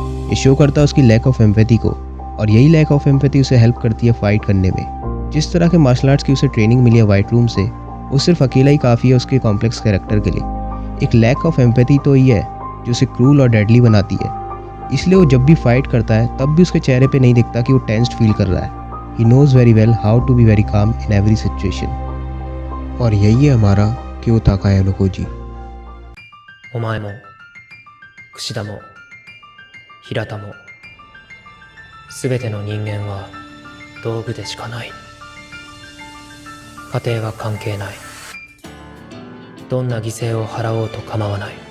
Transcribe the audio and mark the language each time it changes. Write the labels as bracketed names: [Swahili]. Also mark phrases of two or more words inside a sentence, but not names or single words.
[Hindi] ये शो करता है उसकी [English] lack of empathy [Hindi] को, और यही [English] lack of empathy [Hindi] उसे हेल्प करती है फाइट करने में। जिस तरह के [English] martial arts [Hindi] की उसे ट्रेनिंग मिली है वाइट रूम से, वो सिर्फ अकेला ही काफ़ी है उसके [English] complex character [Hindi] के लिए। एक [English] lack of empathy [Hindi] तो ही है जो उसे क्रूल और डेडली बनाती है। इसलिए वो जब भी फाइट करता है तब भी उसके चेहरे पे नहीं दिखता कि वो [English] tensed feel [Hindi] कर रहा है। [English] he knows very well how to be very calm in every situation. [Hindi] और यही है हमारा क्योताका आयानो कोजी। [Japanese] お前も櫛田も平田も全ての人間は道具でしかない。家庭は関係ない。どんな犠牲を払おうと構わない。